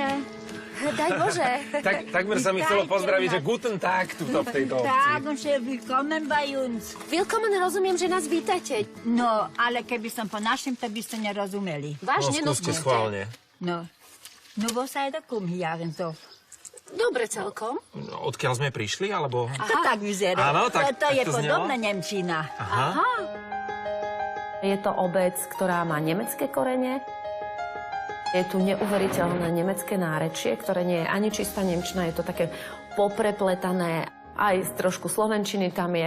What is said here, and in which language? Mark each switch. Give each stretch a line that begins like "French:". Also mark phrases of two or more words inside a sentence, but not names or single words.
Slovak: Daj Bože. Takmer sa mi chcelo pozdraviť, že
German: guten tag
Slovak: tuto v tejto obci. Tak, že
German: willkommen bei uns. Willkommen,
Slovak: rozumiem, že nás vítate. No, ale keby som po našim, to by ste nerozumeli. Vážne, No, skúste schválne. No,
German: wo seid ihr hier so?
Slovak: Dobre celkom. Odkiaľ sme prišli, alebo... To tak vyzerá. Áno, tak- to je tak to podobná znelo? nemčina. Aha. Je to obec, ktorá má nemecké korene. Je tu neuveriteľné nemecké nárečie, ktoré nie je ani čistá nemčina, je to také poprepletané, aj trošku slovenčiny tam je.